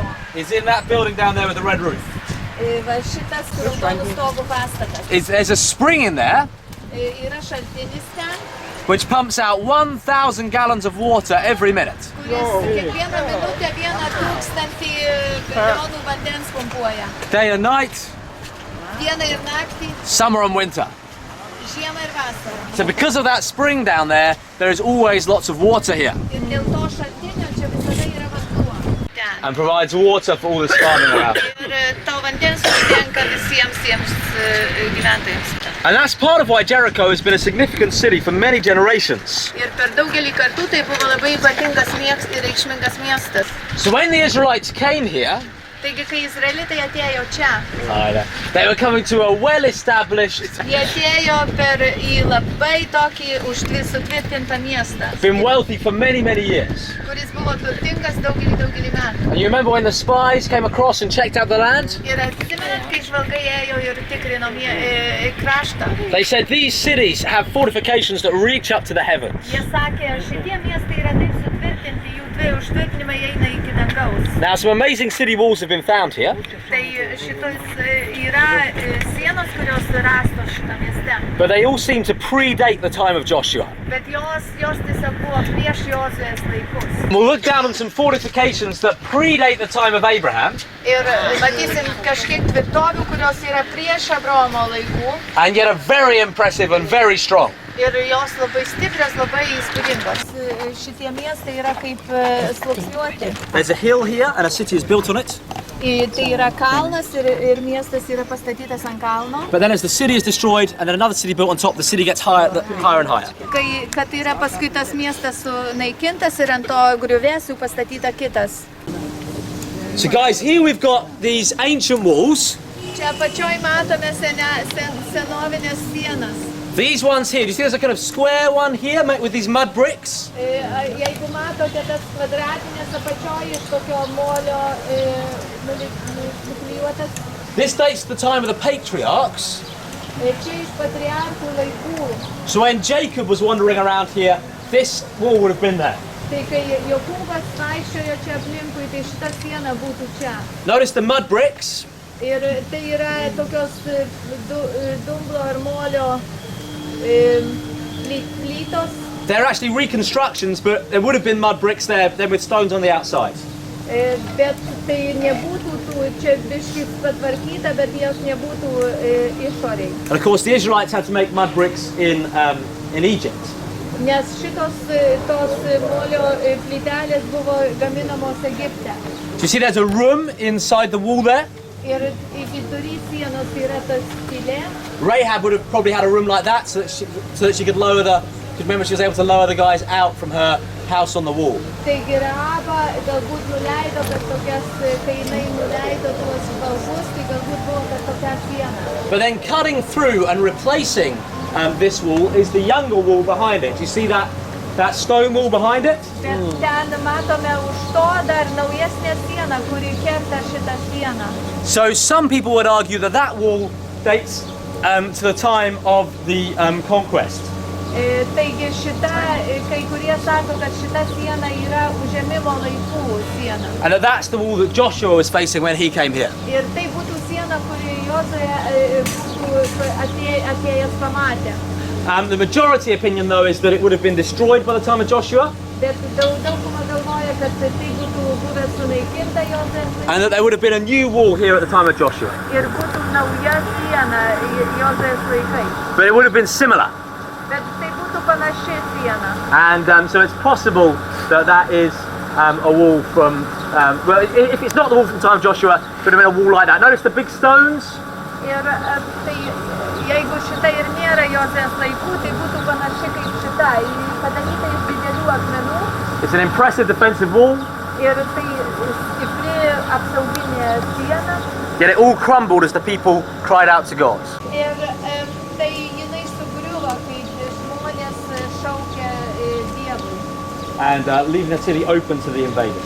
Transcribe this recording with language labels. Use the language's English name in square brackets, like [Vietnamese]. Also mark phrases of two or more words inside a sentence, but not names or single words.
[English] is in that building down there with the red roof. [Lithuanian] Va šitas raudonų stogų pastatas. [English] There's a spring in there [Lithuanian] Yra šaltinis ten, [English] which pumps out 1,000 gallons of water every minute. [Lithuanian] kuris kiekvieną minutę 1,000 galionų vandens pumpuoja. [English] Day and night, [Lithuanian] Dieną ir naktį, [English] summer and winter. [Lithuanian] žiemą ir vasarą. [English] So because of that spring down there is always lots of water here. [Lithuanian] Ir dėl to šaltinio čia visada yra vanduo. Ten. [English] And provides water for all this farming around. [Lithuanian] Ir to vandens užtenka visiems gyventojams. [English] And that's part of why Jericho has been a significant city for many generations. [Lithuanian] Ir per daugelį kartų tai buvo labai ypatingas ir reikšmingas miestas. [English] So when the Israelites came here, [Lithuanian] Taigi, kai izraelitai atėjo čia, [English] they were coming to a well-established, [Lithuanian] jie atėjo į labai tokį sutvirtintą miestą, [English] been wealthy for many, many years. [Lithuanian] kuris buvo turtingas daugelį metų. [English] And you remember when the spies came across and checked out the land? [Lithuanian] Ir atsimenat, kai žvalgai ėjo ir tikrino kraštą. [English] They said these cities have fortifications that reach up to the heavens. [Lithuanian] Jie sakė, šitie miestai yra taip sutvirtinti, jų užtvirtinimai eina iki dangaus. [English] Now some amazing city walls have been found here. [Lithuanian] Tai šitos yra sienos, kurios rastos šitą mieste. [English] But they all seem to predate the time of Joshua. [Lithuanian] Bet jos tiesiog buvo prieš Jozuės laikus. [English] We'll look down on some fortifications that predate the time of Abraham. [Lithuanian] Ir matysim kažkiek tvirtovių, kurios yra prieš Abraomo laikų. [English] And yet are very impressive and very strong. [Lithuanian] Ir jos labai stiprios, labai įspūdingos. Šitie miestai yra kaip sluoksniuoti. [English] There's a hill here and a city is built on it. [Lithuanian] Tai yra kalnas ir miestas yra pastatytas ant kalno. [English] But then as the city is destroyed and then another city built on top, the city gets higher and higher. [Lithuanian] Kad yra paskui tas miestas sunaikintas ir ant to griuvėsių pastatyta kitas. [English] So guys, here we've got these ancient walls. [Lithuanian] Čia apačioj matome senovinės sienas. [English] These ones here, do you see there's a kind of square one here made with these mud bricks? [Lithuanian] Jeigu matote tas kvadratinės apačioj iš tokio molio nuklijuotas. [English] This dates to the time of the patriarchs. [Lithuanian] Čia iš patriarchų laikų. [English] So when Jacob was wandering around here, this wall would have been there. [Lithuanian] Tai kai Jokūbas vaikščiojo čia aplinkui, tai šita siena būtų čia. [English] Notice the mud bricks. [Lithuanian] Ir tai yra tokios dumblo ar molio plytos. [English] They're actually reconstructions, but there would have been mud bricks there, then with stones on the outside. [Lithuanian] Bet tai nebūtų čia biškis patvarkyta, bet jos nebūtų išoriai. [English] And of course the Israelites had to make mud bricks in Egypt. [Lithuanian] Nes tos molio plytelės buvo gaminamos Egipte. [English] Do you see there's a room inside the wall there? [Lithuanian] Ir vidury sienos yra tas skylė. [English] Rahab would have probably had a room like that so that she could lower because remember she was able to lower the guys out from her house on the wall. [Lithuanian] Taigi Rahaba galbūt nuleido per tokias, kai jinai nuleido tuos balgus, tai galbūt buvo per tokią sieną. [English] But then cutting through and replacing this wall is the younger wall behind it. Do you see that stone wall behind it? [Lithuanian] Bet ten matome už to dar naujesnę sieną, kuri kerta šitą sieną. [English] So some people would argue that wall dates to the time of the conquest. [Lithuanian] Taigi kai kurie sako, kad šita siena yra užėmimo laikų siena. [English] And that's the wall that Joshua was facing when he came here. [Lithuanian] Ir tai būtų siena, kuri Jozuė būtų atėjęs pamatė. [English] The majority opinion though is that it would have been destroyed by the time of Joshua. [Lithuanian] Bet dauguma galvoja, kad tai būtų buvęs sunaikinta Jozuės laikais. [English] And that there would have been a new wall here at the time of Joshua. [Lithuanian] Ir būtų nauja siena Jozuės laikais. [English] But it would have been similar. [Lithuanian] Bet tai būtų panaši siena. [English] And so it's possible that is a wall from, well, if it's not the wall from the time of Joshua, it would have been a wall like that. Notice the big stones? [Lithuanian] Ir tai jeigu šita ir nėra Jozuės laikų, tai būtų panaši kaip šita, padaryta iš didelių akmenų. [English] It's an impressive defensive wall. [Lithuanian] Ir tai stipri apsauginė siena. [English] Yet it all crumbled as the people cried out to God. [Lithuanian] Ir tai jinai sugriuvo, kai žmonės šaukė Dievui. [English] And leaving the city open to the invaders.